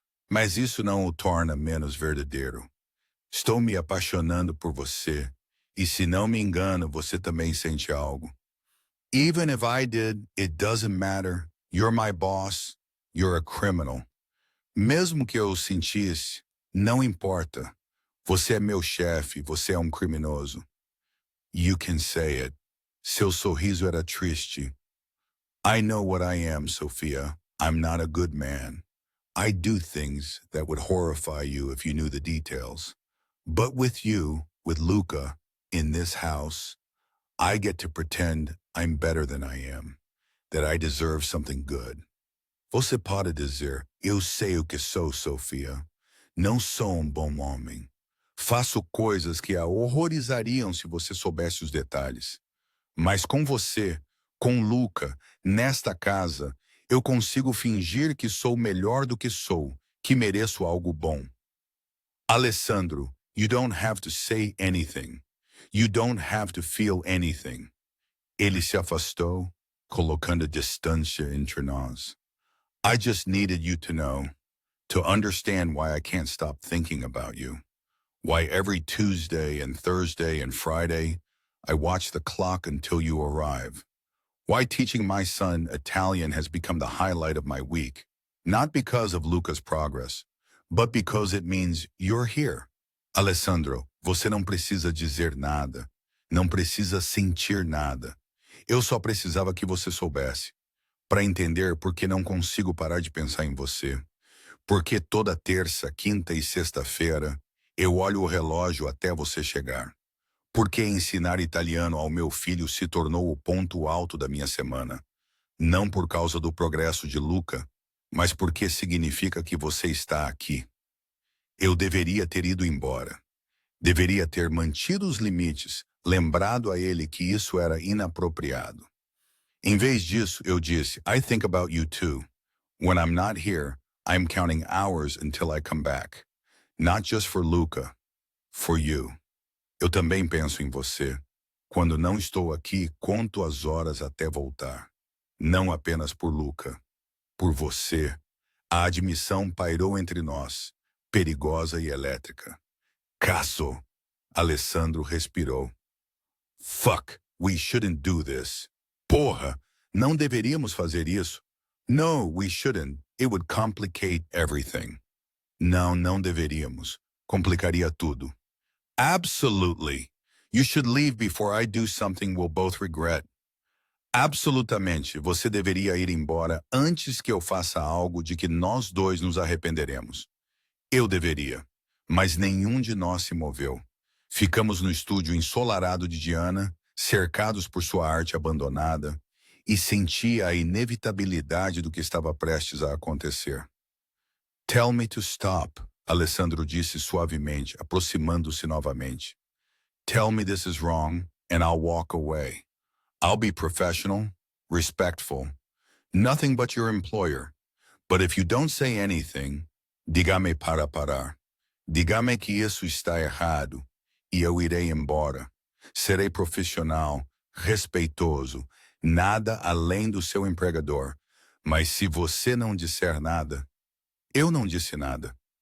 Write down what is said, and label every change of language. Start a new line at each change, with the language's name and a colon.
Portuguese: Mas isso não o torna menos verdadeiro. Estou me apaixonando por você, e se não me engano, você também sente algo.
English: Even if I did, it doesn't matter. You're my boss. You're a criminal. Mesmo que eu o sentisse, não importa. Você é meu chefe, você é um criminoso. You can say it.
Portuguese: Seu sorriso era triste.
English: I know what I am, Sophia. I'm not a good man. I do things that would horrify you if you knew the details. But with you, with Luca, in this house, I get to pretend I'm better than I am, that I deserve something good.
Portuguese: Você pode dizer, eu sei o que sou, Sophia. Não sou um bom homem. Faço coisas que a horrorizariam se você soubesse os detalhes. Mas com você, com Luca, nesta casa, eu consigo fingir que sou melhor do que sou, que mereço algo bom.
English: Alessandro, you don't have to say anything. You don't have to feel anything.
Portuguese: Ele se afastou, colocando distância entre nós.
English: I just needed you to know, to understand why I can't stop thinking about you. Why every Tuesday and Thursday and Friday, I watch the clock until you arrive. Why teaching my son Italian has become the highlight of my week. Not because of Luca's progress, but because it means you're here.
Portuguese: Alessandro, você não precisa dizer nada. Não precisa sentir nada. Eu só precisava que você soubesse. Para entender por que não consigo parar de pensar em você. Porque toda terça, quinta e sexta-feira, eu olho o relógio até você chegar. Porque ensinar italiano ao meu filho se tornou o ponto alto da minha semana. Não por causa do progresso de Luca, mas porque significa que você está aqui. Eu deveria ter ido embora. Deveria ter mantido os limites, lembrado a ele que isso era inapropriado. Em vez disso, eu disse,
English: I think about you too. When I'm not here, I'm counting hours until I come back. Not just for Luca, for you.
Portuguese: Eu também penso em você. Quando não estou aqui, conto as horas até voltar. Não apenas por Luca. Por você. A admissão pairou entre nós, perigosa e elétrica. Caso. Alessandro respirou.
English: Fuck, we shouldn't do this.
Portuguese: Porra, não deveríamos fazer isso.
English: No, we shouldn't. It would complicate everything.
Portuguese: Não, não deveríamos. Complicaria tudo.
English: Absolutely. You should leave before I do something we'll both regret.
Portuguese: Absolutamente. Você deveria ir embora antes que eu faça algo de que nós dois nos arrependeremos. Eu deveria. Mas nenhum de nós se moveu. Ficamos no estúdio ensolarado de Diana, cercados por sua arte abandonada, e sentia a inevitabilidade do que estava prestes a acontecer.
English: Tell me to stop,
Portuguese: Alessandro disse suavemente, aproximando-se novamente.
English: Tell me this is wrong, and I'll walk away. I'll be professional, respectful, nothing but your employer. But if you don't say anything,
Portuguese: diga-me para parar. Diga-me que isso está errado, e eu irei embora. Serei profissional, respeitoso, nada além do seu empregador. Mas se você não disser nada, eu não disse nada.